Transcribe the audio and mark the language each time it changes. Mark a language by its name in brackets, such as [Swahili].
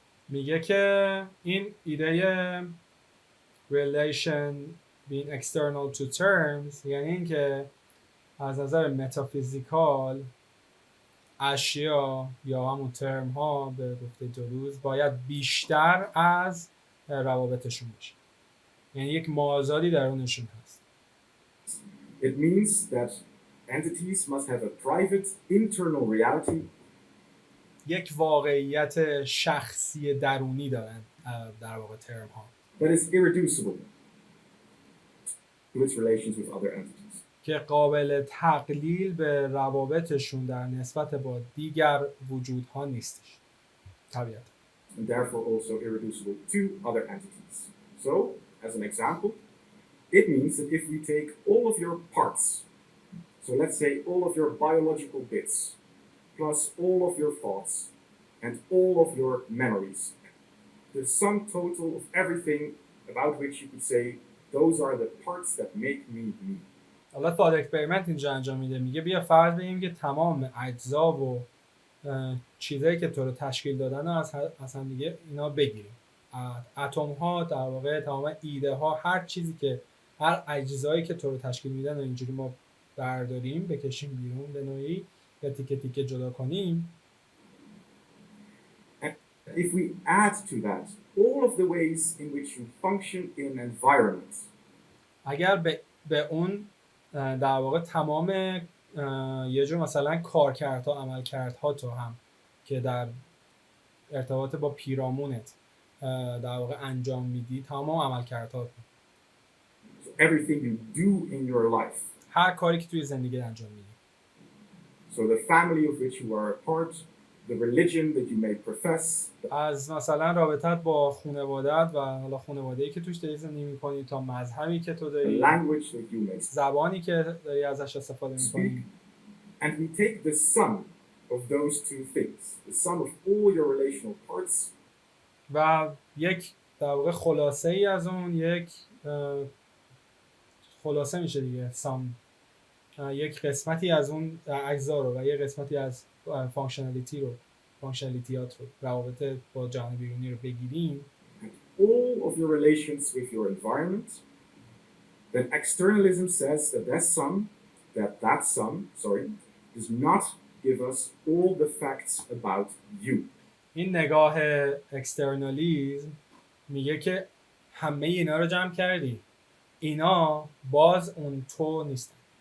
[Persian] میگه که این ایده [English] relation being external to terms [Persian] یعنی این که از نظر متافیزیکال اشیا یا همون ترم ها به گفته دلوز باید بیشتر از روابطشون باشه. یعنی یک مازادی درونشون هست. [English] It means that entities must have a private internal reality [Persian] یک واقعیت شخصی درونی دارن در واقع ترم ها [English] that is irreducible to its relations with other entities. [Persian] که قابل تقلیل به روابطشون در نسبت با دیگر وجودها نیستش طبیعتا. [English] And therefore also irreducible to other entities. So, as an example, it means that if we take all of your parts, so let's say all of your biological bits, plus all of your thoughts, and all of your memories, the sum total of everything about which you could say, those are the parts that make me me. [Persian] حالا فاد اکسپریمنت اینجا انجام میده، میگه بیا فرض بگیم که تمام اجزا و چیزایی که تو رو تشکیل دادن رو از هم دیگه اینا بگیریم. اتم ها در واقع تمام ایده ها، هر چیزی که هر اجزایی که تو رو تشکیل میدن و اینجوری ما برداریم بکشیم بیرون به نوعی یا تیکه تیکه جدا کنیم. [English] If we add to that all of the ways in which you function in environment, [Persian] اگر به اون در واقع تمام یه جور مثلا کارکردها، عملکردها تو هم که در ارتباط با پیرامونت در واقع انجام میدی، تمام عملکردها، [English] so everything you do in your life, [Persian] هر کاری که توی زندگی انجام میدی. [English] so the family of which you are a part, the religion that you may profess, [Persian] از مثلا رابطت با خانواده‌ات و حالا خانواده‌ای که توش داری زندگی می‌کنی تا مذهبی که تو [English] the [Persian] داری، [English] language that you may [Persian] زبانی که داری ازش استفاده [English] speak, [Persian] می‌کنی. [English] and we take the sum of those two things, the sum of all your relational parts, [Persian] و یک در واقع خلاصه ای از اون، یک خلاصه میشه دیگه، یک قسمتی از اون اجزا رو و یک قسمتی از فانکشنالیتیات رو، روابط با جهان بیرونی رو بگیریم، [English] all of your relations with your environment, then externalism says that that sum does not give us all the facts about you. [Persian] این نگاه اکسترنالیزم میگه که همه اینا رو جمع کردی، اینا باز اون تو نیستن.